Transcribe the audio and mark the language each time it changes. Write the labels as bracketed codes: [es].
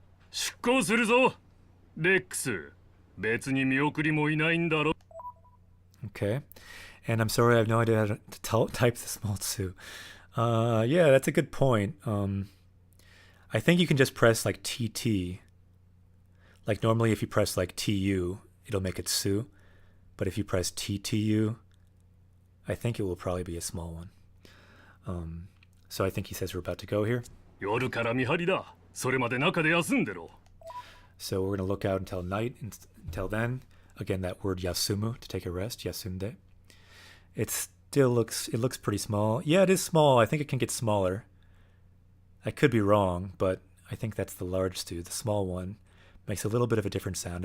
[ja] 出航するぞレックス別に見送りもいないんだろ [en] Okay. And I'm sorry, I have no idea how to type the small tsu. Yeah, that's a good point. I think you can just press like TT. Like normally if you press like TU, it'll make it tsu. But if you press TTU, I think it will probably be a small one. So I think he says we're about to go here. [ja] 夜から見張りだそれまで中で休んでろ [en] So we're going to look out until night. Until then, again, that word yasumu, to take a rest, yasunde. It looks pretty small. Yeah, it is small. I think it can get smaller. I could be wrong, but I think that's the large tsu. The small one makes a little bit of a different sound.